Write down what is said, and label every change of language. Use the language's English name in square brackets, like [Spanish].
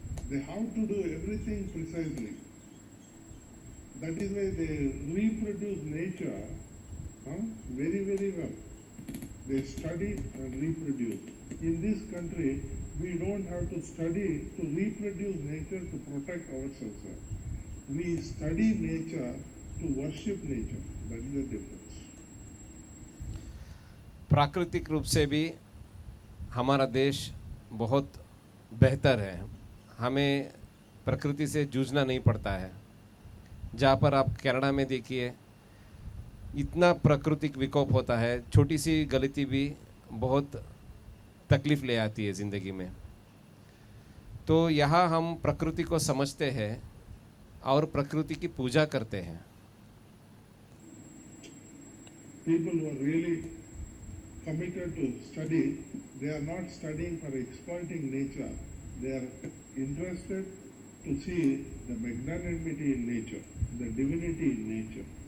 [English] They have to do everything precisely. That is why they reproduce nature very, very well. They study and reproduce. In this country, we don't have to study to reproduce nature to protect ourselves. We study nature to worship nature. That is the difference. [Hindi] प्राकृतिक रूप से भी हमारा देश बहुत बेहतर है, हमें प्रकृति से जूझना नहीं पड़ता है। जहाँ पर आप कनाडा में देखिए, इतना प्राकृतिक विकोप होता है, छोटी सी गलती भी बहुत तकलीफ ले आती है ज़िंदगी में। तो यहाँ हम प्रकृति को समझते हैं और प्रकृति की पूजा करते हैं। [English] People who are really committed to study, they are not studying for exploiting nature. They are interested to see the magnanimity in nature, the divinity in nature.